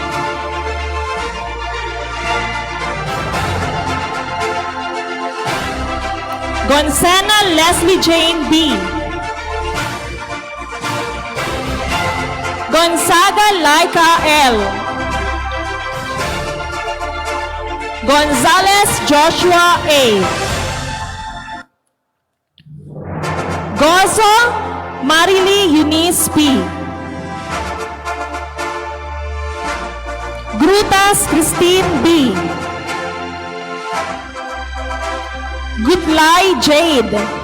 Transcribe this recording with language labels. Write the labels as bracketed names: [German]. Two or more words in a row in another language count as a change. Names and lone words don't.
[Filipino] Gonzana Leslie Jane B. Gonzaga Laika L. Gonzalez Joshua A. Gozo Marily Eunice P. Grutas Christine B. Gutlay Jade.